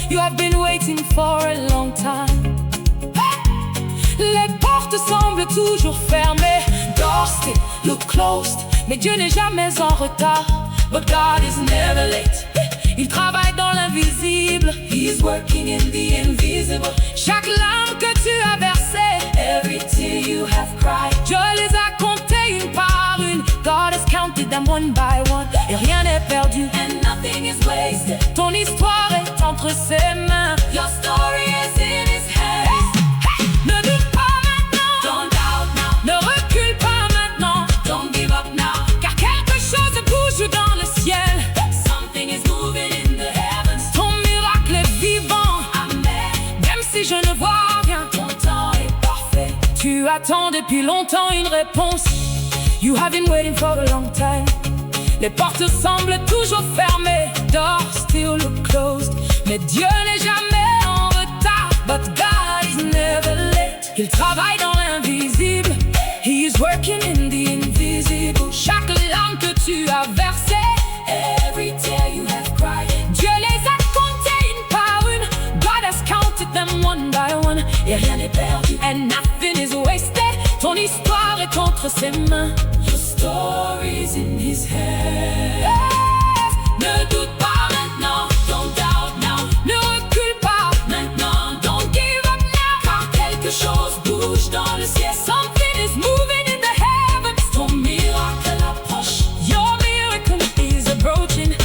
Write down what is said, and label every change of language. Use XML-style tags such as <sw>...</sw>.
<en>have been waiting for a long time.</en> <fr>Les portes semblent toujours fermées.</fr> <en>Doors still look closed.</en> <fr>Mais Dieu n'est jamais en retard.</fr> <en>But God is never late.</en> <fr>Il travaille dans l'invisible.</fr> <en>He is working in the invisible.</en> <fr>Chaque larme que tu as versée,</fr> <en>every tear you have cried,</en> <fr>Dieu les a comptées une par une.</fr> <en>God has counted them one by one.</en> <fr>Et rien n'est perdu.</fr> <en>And nothing is wasted.</en> <fr>Ton histoire est entre ses mains.</fr> <en>Your story is in His hands.</en> <fr>Ne doute pas maintenant.</fr> <en>Don't doubt now.</en> <fr>Ne recule pas maintenant.</fr> <en>Don't give up now.</en> <fr>Car quelque chose bouge dans le ciel.</fr> <en>Something is moving in the heavens.</en> <fr>Ton miracle est vivant. Amen. Même si je ne vois rien, ton temps est parfait. Tu attends depuis longtemps une réponse.</fr> <en>You have been waiting for a long time.</en> <fr>Les portes semblent toujours fermées.</fr> <en>Doors still look closed.</en> <fr>Mais Dieu n'est jamais en retard.</fr> <en>But God is never late.</en> <fr>Il travaille dans l'invisible.</fr> <en>He is working in the invisible.</en> <fr>Chaque larme que tu as versée,</fr> <en>every tear you have cried,</en> <fr>Dieu les a comptées une par une.</fr> <en>God has counted them one by one.</en> <fr>Et rien n'est perdu.</fr> <en>And nothing is wasted.</en> <fr>Ton histoire est entre ses mains.</fr> <en>Your story's in His hands. Yes.</en> <fr>Ne doute pas maintenant.</fr> <en>Don't doubt now.</en> <fr>Ne recule pas maintenant.</fr> <en>Don't give up now.</en> <fr>Car quelque chose bouge dans le ciel.</fr> <en>Something is moving in the heavens.</en> <fr>Ton miracle approche.</fr> <en>Your miracle is approaching.</en>